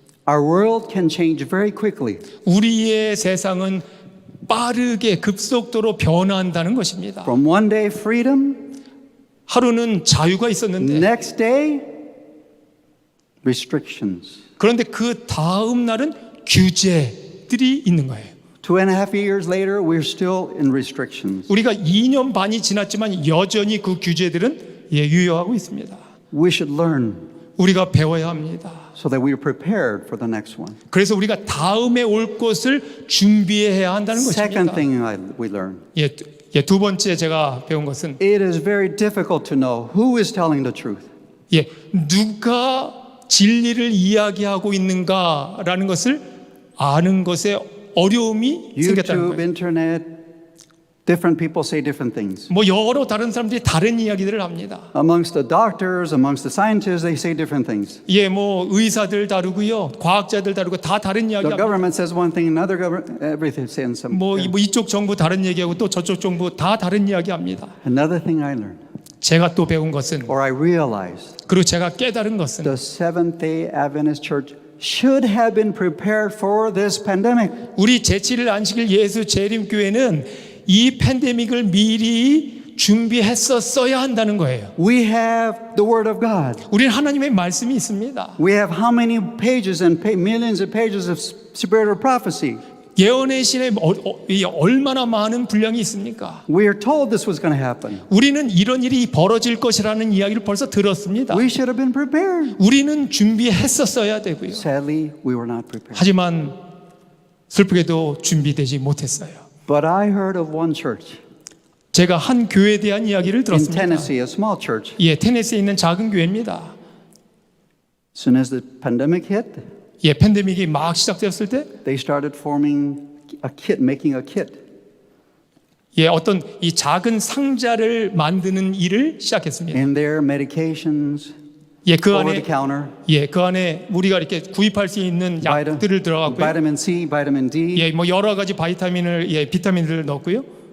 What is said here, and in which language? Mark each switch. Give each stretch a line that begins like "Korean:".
English: our world can change very quickly.
Korean: 우리의 세상은 빠르게 급속도로 변화한다는 것입니다.
English: From one day freedom,
Korean: 하루는 자유가 있었는데
English: next day restrictions.
Korean: 그런데 그 다음 날은 규제들이 있는 거예요.
English: 2.5 years later, we're still in restrictions.
Korean: 우리가 2년 반이 지났지만 여전히 그 규제들은 유효하고 있습니다.
English: We should learn
Korean: 우리가 배워야 합니다.
English: so that we are prepared for the next one.
Korean: 그래서 우리가 다음에 올 것을 준비해야 한다는
English: Second
Korean: 것입니다.
English: thing we learn,
Korean: 두 번째 제가 배운 것은
English: it is very difficult to know who is telling the truth.
Korean: 누가 진리를 이야기하고 있는가라는 것을 아는 것에 어려움이 생겼다는
English: YouTube,
Korean: 거예요.
English: internet, different people say different things.
Korean: 여러 다른 사람들이 다른 이야기들을 합니다.
English: Amongst the doctors, amongst the scientists, they say different things.
Korean: 의사들 다르고요, 과학자들 다르고 다 다른 이야기
English: The
Korean: 합니다.
English: government says one thing, another government, everything saying something.
Korean: 이쪽 정부 다른 얘기하고 또 저쪽 정부 다 다른 이야기 합니다.
English: Another thing I learned,
Korean: 제가 또 배운 것은
English: or I realized,
Korean: 그리고 제가 깨달은 것은
English: the Seventh-day Adventist Church should have been prepared for this pandemic.
Korean: 우리 제7일 안식일 예수 재림교회는 이 팬데믹을 미리 준비했었어야 한다는 거예요.
English: We have the Word of God.
Korean: 우리는 하나님의 말씀이 있습니다.
English: We have how many pages and millions of pages of spiritual prophecy.
Korean: 예언의 신에 얼마나 많은 분량이 있습니까?
English: We are told this was going to happen.
Korean: 우리는 이런 일이 벌어질 것이라는 이야기를 벌써 들었습니다.
English: We should have been prepared.
Korean: 우리는 준비했었어야 되고요.
English: Sadly, we were not prepared.
Korean: 하지만 슬프게도 준비되지 못했어요.
English: But I heard of one church
Korean: 제가 한 교회에 대한 이야기를
English: in
Korean: 들었습니다.
English: Tennessee, a small church.
Korean: 테네시에 있는 작은 교회입니다.
English: As soon as the pandemic hit,
Korean: 팬데믹이 막 시작되었을 때
English: they started forming a kit, making a kit.
Korean: 어떤 이 작은 상자를 만드는 일을 시작했습니다.
English: In there, medications,
Korean: 그
English: over
Korean: 안에
English: the counter,
Korean: 그 안에 우리가 이렇게 구입할 수 있는 약들을 들어갔고요.
English: vitamin C, vitamin D,
Korean: 여러 가지 비타민들을 넣었고요.